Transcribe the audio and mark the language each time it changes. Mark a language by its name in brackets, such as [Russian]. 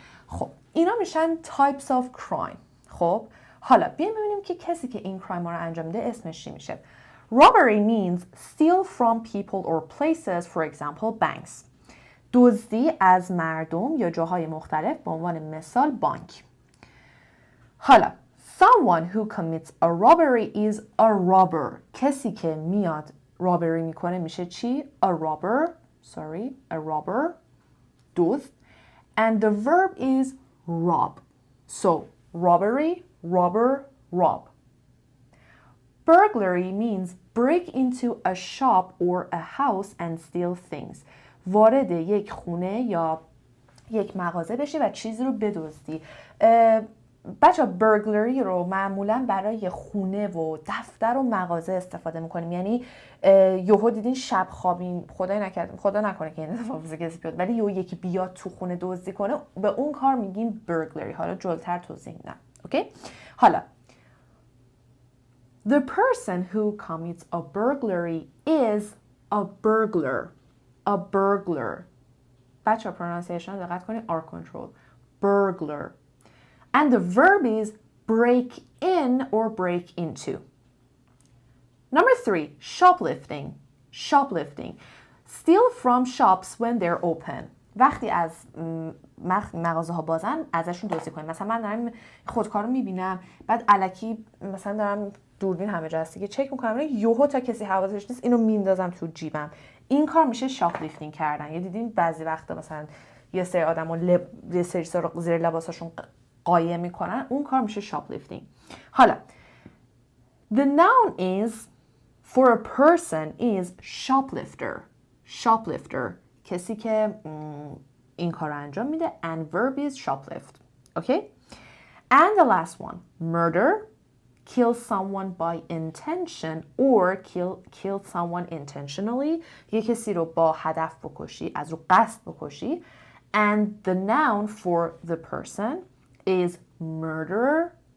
[Persian] خب اینا میشن [English] types of crime. [Persian] خب حالا بیایم ببینیم که کسی که این crime ها رو انجام میده اسمش چی میشه. [English] Robbery means steal from people or places, for example banks. [Persian] دزدی از مردم یا جاهای مختلف، به عنوان مثال بانک. [English] حالا someone who commits a robbery is a robber. [Persian] کسی که میاد robbery میکنه میشه چی؟ [English] A robber, [Persian] دزد. [English] And the verb is rob. So, robbery, robber, rob. Burglary means break into a shop or a house and steal things. [Persian] وارد یک خونه یا یک مغازه بشی و چیزی رو بدزدی. بچه برگلری رو معمولا برای خونه و دفتر و مغازه استفاده میکنیم. یعنی یهو دیدین شب خوابین، خدا نکنه که این اتفاق کسی بیاد، ولی یکی بیاد تو خونه دزدی کنه، به اون کار میگیم برگلری. حالا جلوتر توضیح میدم. [English] Okay? حالا the person who commits a burglary is a burglar. A burglar. [Persian] بچه pronunciation دقت کنید. [English] R control. Burglar. And the verb is break in or break into. Number 3, shoplifting. Shoplifting. Steal from shops when they're open. [Persian] وقتی از مغازه ها بازن ازشون دزدی کنیم. مثلا من دارم خودکار رو میبینم، بعد الکی مثلا دارم دوربین همه جا هستی که چک میکنم، یهو تا کسی حواسش نیست اینو میندازم تو جیبم. این کار میشه شاپلیفتینگ کردن. یا دیدین بعضی وقتا مثلا یه سری آدمو یه سری رو زیر لباساشون قایم میکنن، اون کار میشه شاپلیفتینگ. [English] حالا the noun is for a person is shoplifter. [Persian] Shoplifter کسی که این کار رو انجام میده. [English] And verb is shoplift. Okay? And the last one, murder. Kill someone by intention or kill someone intentionally. [Persian] یک کسی رو با هدف بکشی، از رو قصد بکشی. [English] And the noun for the person is murderer.